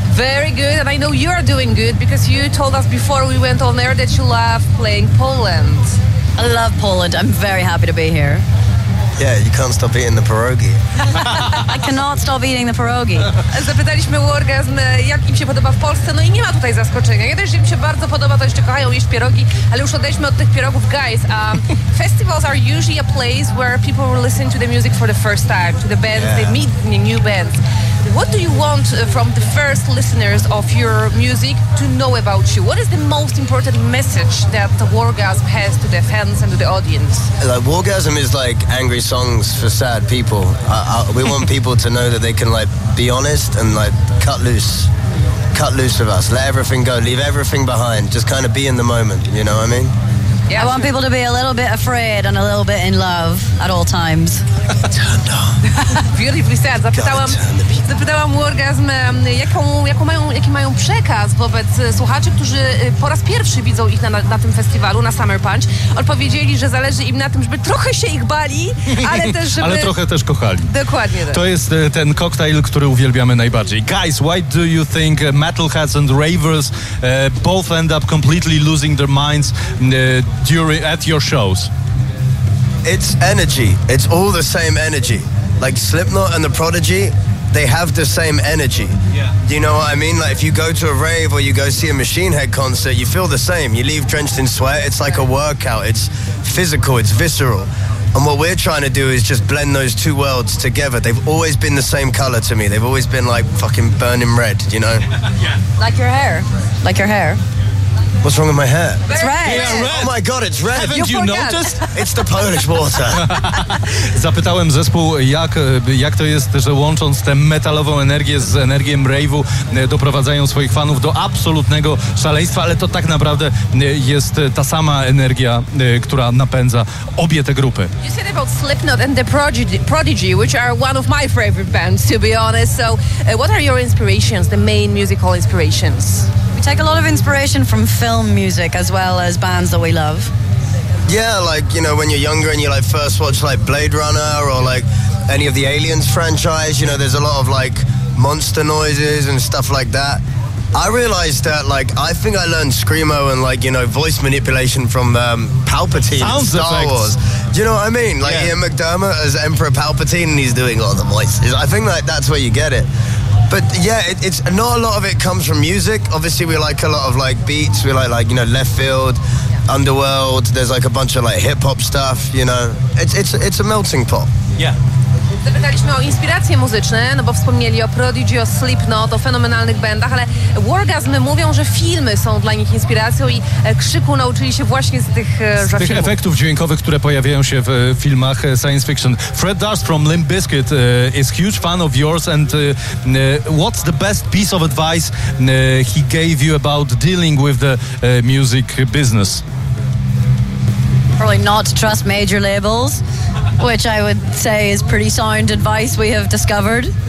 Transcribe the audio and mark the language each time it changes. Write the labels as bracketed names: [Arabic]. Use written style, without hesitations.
[English] Very good, and I know you're doing good because you told us before we went on air that you love playing Poland. I love Poland. I'm very happy to be here. Yeah, you can't stop eating the pierogi. I cannot stop eating the pierogi. [Polish] Zapytaliśmy o orgazm, jak im się podoba w Polsce, no i nie ma tutaj zaskoczenia. Jeden, że im się bardzo podoba, to jeszcze kochają jeść pierogi, ale już odejdźmy od tych pierogów. [English] Guys, festivals are usually a place where people will listen to the music for the first time, to the bands, yeah. They meet new bands. What do you want from the first listeners of your music to know about you? What is the most important message that the Wargasm has to the fans and to the audience? Like, Wargasm is like angry songs for sad people. We want people to know that they can like be honest and like cut loose with us. Let everything go. Leave everything behind. Just kind of be in the moment. You know what I mean? Yeah, I want people to be a little bit afraid and a little bit in love at all times. Turned on. Beautifully said. [Polish] Zapytałam Wargasm, jaki mają przekaz wobec słuchaczy, którzy po raz pierwszy widzą ich na tym festiwalu, na Summer Punch. Odpowiedzieli, że zależy im na tym, żeby trochę się ich bali, ale też żeby... ale trochę też kochali. Dokładnie tak. To jest ten koktajl, który uwielbiamy najbardziej. [English] Guys, why do you think metalheads and ravers both end up completely losing their minds at your shows? It's energy. It's all the same energy. Like Slipknot and the Prodigy, they have the same energy. Yeah. Do you know what I mean? Like if you go to a rave or you go see a Machine Head concert, you feel the same. You leave drenched in sweat. It's like a workout. It's physical. It's visceral. And what we're trying to do is just blend those two worlds together. They've always been the same color to me. They've always been like fucking burning red, you know? Yeah. Like your hair. Like your hair. What's wrong with my hair? It's red. Yeah, red. Oh my God, it's red. Haven't you noticed? It's the Polish water. [Polish] Zapytałem zespół, jak to jest, że łącząc tę metalową energię z energią rave'u doprowadzają swoich fanów do absolutnego szaleństwa, ale to tak naprawdę jest ta sama energia, która napędza obie te grupy. [English] You said about Slipknot and the Prodigy, which are one of my favorite bands, to be honest. So, what are your inspirations, the main musical inspirations? We take a lot of inspiration from film music as well as bands that we love. Yeah, like, you know, when you're younger and you like first watch like Blade Runner or like any of the Aliens franchise, you know, there's a lot of like monster noises and stuff like that. I realized that, like, I think I learned Screamo and, like, you know, voice manipulation from Palpatine in Star effects. Wars. Do you know what I mean? Like, yeah. Ian McDermott as Emperor Palpatine and he's doing all the voices. I think, like, that's where you get it. But yeah, it's not a lot of it comes from music. Obviously, we like a lot of like beats. We like you know Left Field, yeah. Underworld. There's like a bunch of like hip hop stuff. You know, it's a melting pot. Yeah. [Polish] Zapytaliśmy o inspiracje muzyczne, no bo wspomnieli o Prodigy, o Slipknot, o fenomenalnych bandach, ale Wargasm mówią, że filmy są dla nich inspiracją i krzyku nauczyli się właśnie z tych z tych filmów. Efektów dźwiękowych, które pojawiają się w filmach science fiction. [English] Fred Durst from Limp Bizkit is huge fan of yours and what's the best piece of advice he gave you about dealing with the music business? Probably not to trust major labels, which I would say is pretty sound advice we have discovered.